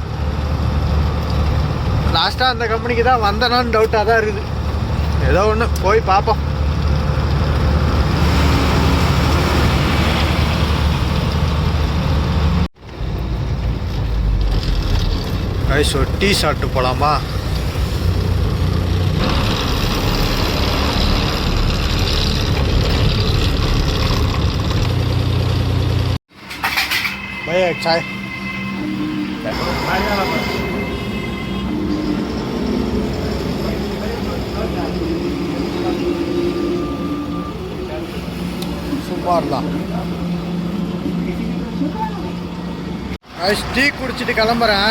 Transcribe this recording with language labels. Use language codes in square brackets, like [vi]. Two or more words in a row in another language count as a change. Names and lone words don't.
[ta] லாஸ்ட்டாக அந்த கம்பெனிக்கு தான் வந்தேனான்னு டவுட்டாக தான் இருக்குது. ஏதோ ஒன்று போய் பார்ப்போம். ஐஸ் ஒரு டீ சாப்பிட்டு போகலாமா? [hi] भैया एक चाय. [ta] சூப்பர் தான். டீ குடிச்சிட்டு கிளம்புறேன்.